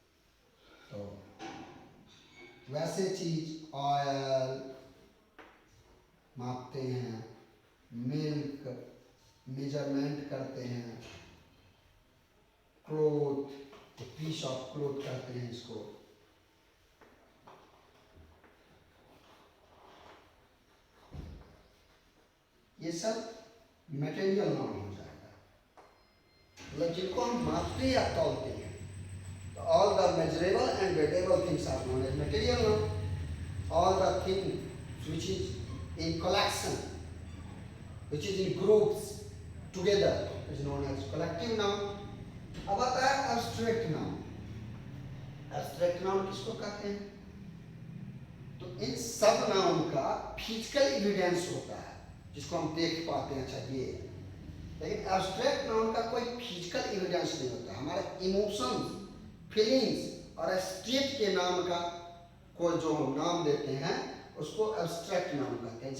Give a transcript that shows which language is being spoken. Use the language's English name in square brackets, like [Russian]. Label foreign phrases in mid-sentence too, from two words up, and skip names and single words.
[Hindi] तो वैसे चीज ऑयल मापते हैं, [English] milk measurement [Hindi] करते हैं, [English] cloth, piece of cloth [Hindi] कहते हैं इसको। ये सब [English] material noun [Hindi] हो जाएगा, मतलब जिनको हम मापते या तौलते हैं। [English] तो all the measurable and weighable things are known as material noun. All the things which is in collection, which is in groups together, is known as collective noun. [Hindi] अब आता है [English] abstract noun। abstract noun [Hindi] किसको कहते हैं? तो इन सब नाउन का [English] physical evidence [Hindi] होता है जिसको हम देख पाते हैं, अच्छा ये। लेकिन [English] abstract noun [Hindi] का कोई [English] physical evidence [Hindi] नहीं होता। हमारे [English] emotions, feelings [Hindi] और स्टेट के नाम का कोई जो हम नाम देते हैं उसको एब्स्ट्रैक्ट नाम कहते हैं।